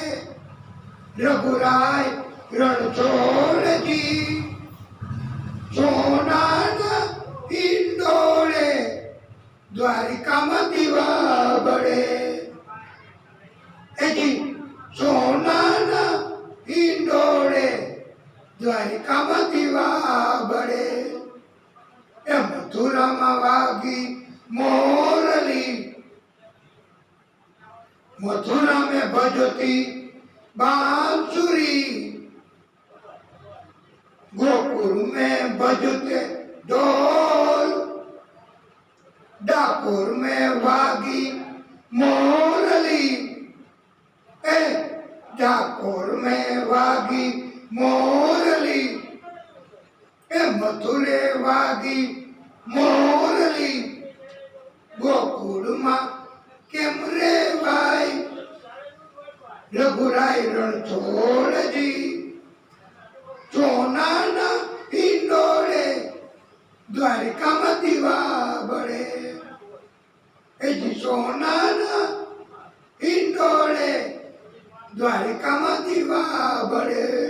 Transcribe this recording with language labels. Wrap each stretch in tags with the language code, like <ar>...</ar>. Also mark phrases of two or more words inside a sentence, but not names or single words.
<gu>રઘુરાય રણછોડજી સોનાના હિંડોળે દ્વારિકામાં દીવા બળે. એજી સોનાના હિંડોળે દ્વારિકામાં દીવા બળે. એ મથુરામાં વાગી મોરલી,</gu> <hi>मथुरा में बजती बांसुरी, गोकुल में बजते ढोल, डाकोर में वागी मोरली, ए डाकोर में वागी मोरली, ए मथुरे वागी मोरली, गोकुल में</hi> <gu>કેમ રે ભાઈ. રઘુરાય રણછોડજી સોનાના હિંડોળે દ્વારિકામાં દીવા બળે. એજી સોનાના હિંડોળે દ્વારિકામાં દીવા બળે.</gu>